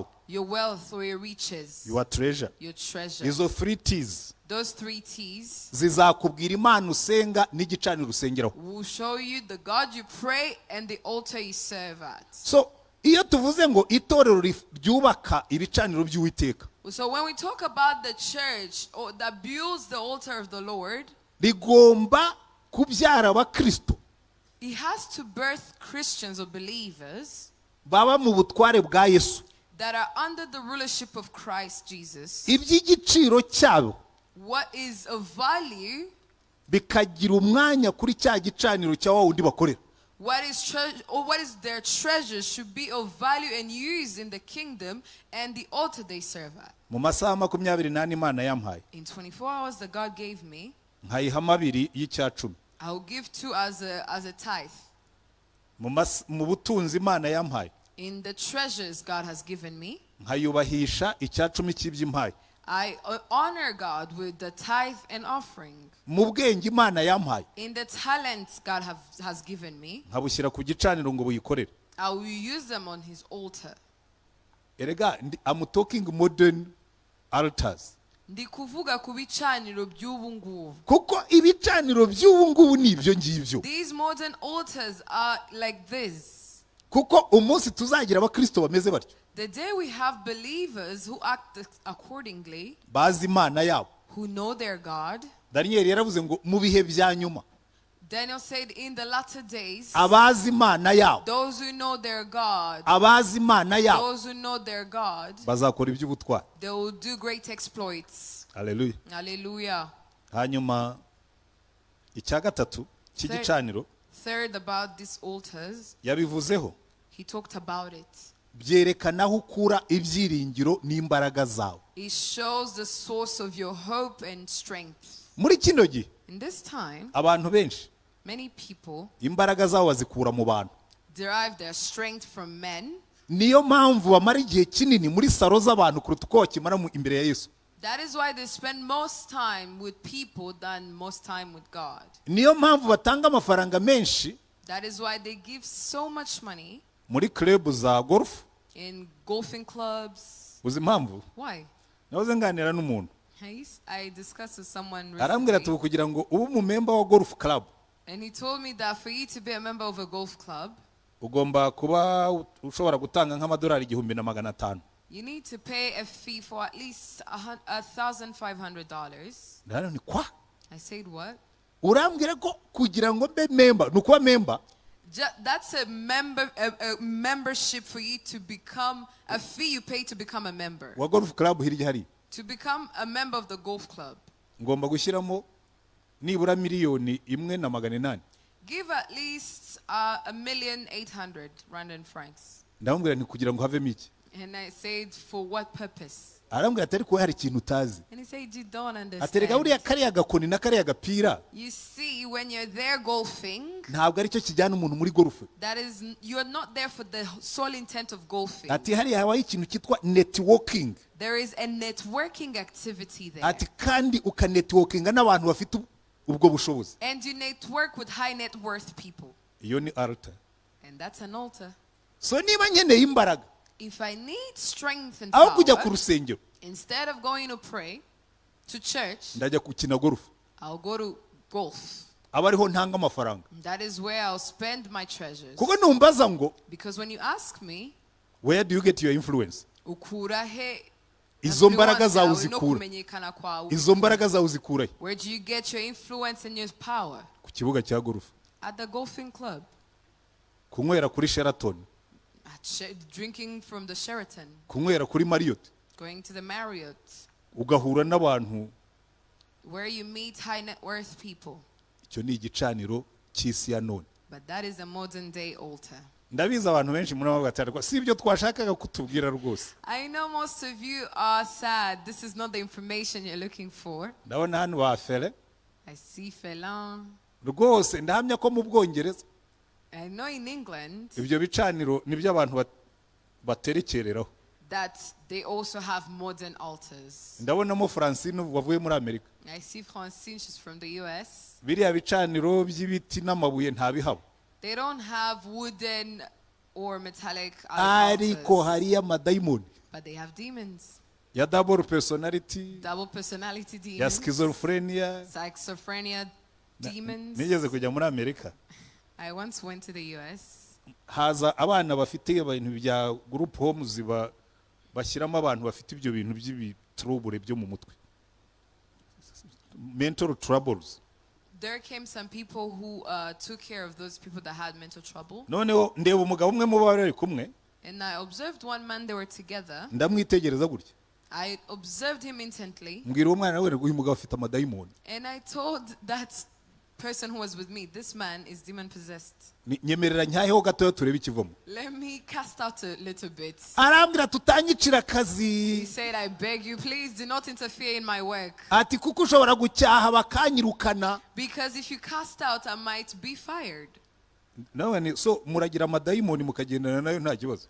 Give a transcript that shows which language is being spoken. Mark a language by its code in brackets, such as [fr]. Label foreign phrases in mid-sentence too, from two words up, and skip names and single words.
[en] your wealth or your riches. Your treasure. Your treasure. [rw] Izo 3 T's [en] Those 3 T's [rw] zizakubwira Imana usenga n'igicaniro usengeraho. [en] will show you the God you pray and the altar you serve at. [rw] So iyo tuvuze ngo itorero ryubaka ibicaniro by'Uwiteka, [en] So when we talk about the church that builds the altar of the Lord, [rw] rigomba kubyara abakristo [en] it has to birth Christians or believers [rw] baba mu butware bwa Yesu. [en] that are under the rulership of Christ Jesus. [rw] Iby'igiciro cyabo [en] What is of value, [rw] bikagira umwanya kuri cya gicaniro cya wa wundi bakorera. [en] what is their treasure should be of value and used in the kingdom and the altar they serve at. [rw] Mu masaha 24 Imana yampaye, [en] In 24 hours that God gave me, [rw] nkayiha 2 y'Icyacumi. [en] I will give 2 as a tithe. [rw] Mu butunzi Imana yampaye, [en] In the treasures God has given me, [rw] nkayubahisha Icyacumi cy'iby'impaye. [en] I honor God with the tithe and offering. [rw] Mu bwenge Imana yampaye, [en] In the talents God has given me, [rw] nkabushyira ku gicaniro ngo buyikorere. [en] I will use them on his altar. Erega I'm talking modern altars. [rw] Ndi kuvuga ku bicaniro by'ubu ngubu. Kuko ibicaniro by'ubu ngubu ni ibyo ngibyo. [en] These modern altars are like this. [rw] Kuko umunsi tuzagira abakristo bameze batyo, [en] The day we have believers who act accordingly, [rw] bazi Imana yabo. [en] who know their God. [rw] Daniel yaravuze ngo mu bihe bya nyuma, [en] Daniel said in the latter days, [rw] abazi Imana yabo, [en] those who know their God, [rw] abazi Imana yabo [en] those who know their God, [rw] bazakora iby'ubutwari. [en] they will do great exploits. [rw] Haleluya. [en] Hallelujah. [rw] Hanyuma icya gatatu cy'igicaniro [en] Third, about these altars, [rw] yabivuzeho, [en] he talked about it. [rw] byerekana aho ukura ibyiringiro n'imbaraga zawe. [en] It shows the source of your hope and strength. [rw] Muri kino gihe [en] In this time, [rw] abantu benshi [en] many people [rw] imbaraga zabo bazikura mu bantu. [en] derive their strength from men. [rw] Niyo mpamvu bamara igihe kinini muri saro z'abantu kuruta uko bakimara imbere ya Yesu. [en] That is why they spend most time with people than most time with God. [rw] Niyo mpamvu batanga amafaranga menshi [en] That is why they give so much money [rw] muri club za golf. [en] in golfing clubs. [rw] Uzi impamvu? [en] Why? [rw] Nahoze nganira n'umuntu, [en] I discussed with someone [rw] arambwira ati [en] recently, [rw] kugira ngo ube mu member wa [en] golf club and he told me that for you to be a member of a golf club, [rw] ugomba kuba ushobora gutanga nk'amadolari 1,500. [en] you need to pay a fee for at least $1,500. [rw] Ndano ni kwa? [en] I said, what? [rw] Urambwira ko kugira ngo mbe member, nukuba member [en] That's a membership for you to become a fee you pay to become a member. [rw] wa [en] golf club [rw] hirya hari [en] To become a member of the golf club. [rw] ngomba gushyiramo nibura miliyoni 1,800,000. [en] Give at least 1,800,000 Rwandan francs. [rw] ndamubwira nti kugira ngo havemo iki [en] And I said, for what purpose? [rw] arambwira atari ko hari ikintu utazi [en] And he said, you don't [rw] aterega buriya [en] understand. [rw] kariya gakoni na kariya gapira [en] You see, when you're there golfing, [rw] ntabwo aricyo kijyana umuntu muri golf [en] you're not there for the sole intent of golfing. [rw] ati hariya habaho ikintu cyitwa networking [en] There is a networking activity there. [rw] ati kandi ukanetworkinga n'abantu bafite ubwo bushobozi [en] And you network with high net worth people. [rw] iyo ni altar [en] And that's an altar. [rw] so niba nkeneye imbaraga [en] If I need strength and [rw] aho kujya ku [en] power, [rw] rusengero [en] instead of going to pray to church, [rw] ndajya gukina golf [en] I'll go to golf. [rw] aba ariho ntanga amafaranga [en] That is where I'll spend my treasures. [rw] kuko numbaza ngo [en] Because when you ask me, where do you get your influence [rw] ukura he izo mbaraga [en] influence [rw] zawe yawe no uzikura kumenyekana kwawe? izo mbaraga zawe uzikurahe [en] Where do you get your influence and your power? [rw] ku kibuga cya golf [en] At the golfing club. [rw] kunywera kuri Sheraton [en] Drinking from the Sheraton. [rw] kunywera kuri Marriott [en] Going to the Marriott. [rw] ugahura n'abantu [en] Where you meet high net worth people. [rw] icyo ni igicaniro cy'isi ya none [en] But that is a modern day altar. [rw] ndabizi abantu benshi muri abo gatarwa si ibyo twashakaga kutubwira rwose [en] I know most of you are sad. This is not the information you're looking for. [rw] ndabona hano bafere [en] I see Felan. [rw] rwose ndahamya ko mu Bwongereza [en] I know in England [rw] ibyo bicaniro nibyo abantu baterekereraho [en] that they also have modern altars. [rw] ndabonamo Francine wavuye muri Amerika [en] I see Francine, she's from the US. [rw] biriya bicaniro by'ibiti n'amabuye ntabihaba [en] They don't have wooden or metallic [rw] ariko [en] altars, [rw] hariyo amadayimoni [en] but they have demons. [rw] ya [en] double personality Double personality [rw] ya [en] demons, schizophrenia schizophrenia demons. [rw] nigeze kujya muri Amerika [en] I once went to the US. [rw] haza abana bafite ibintu bya [en] group homes [rw] bashyiramo abantu bafite ibyo bintu by'ibitrubure byo mu mutwe [en] mental troubles There came some people who took care of those people that had mental trouble. [rw] noneho ndeba umugabo umwe mu bari kumwe [en] And I observed one man, they were together. [rw] ndamwitegereza gutya [en] I observed him intently. [rw] mbwira uwo mwana we uyu mugabo afite amadayimoni [en] And I told that person who was with me, this man is demon possessed. [rw] nyemerera nyaheho gatoya turebe ikivamo [en] Let me cast out a little bit. [rw] arambwira tutanyicira akazi [en] He said, I beg you, please do not interfere in my work. [rw] ati kuko ushobora gucyaha bakanyirukana [en] Because if you cast out, I might be fired. [rw] nawe so muragira amadayimoni mukagendana nayo nta kibazo